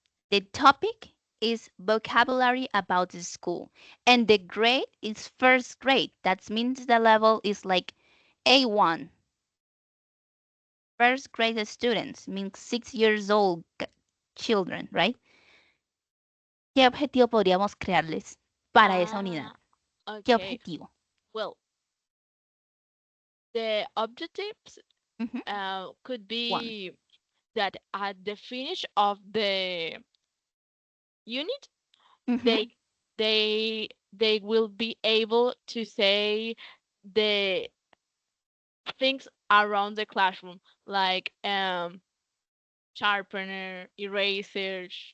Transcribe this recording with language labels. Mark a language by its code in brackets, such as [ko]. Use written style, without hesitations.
[en] The topic is vocabulary about the school, and the grade is first grade. That means the level is like A1. First grade students means 6 years old children, right? [es] ¿Qué objetivo podríamos crearles para esa unidad? ¿Qué objetivo? [en] Well, the objectives could be that at the finish of the unit, they will be able to say the things around the classroom, like sharpener, eraser,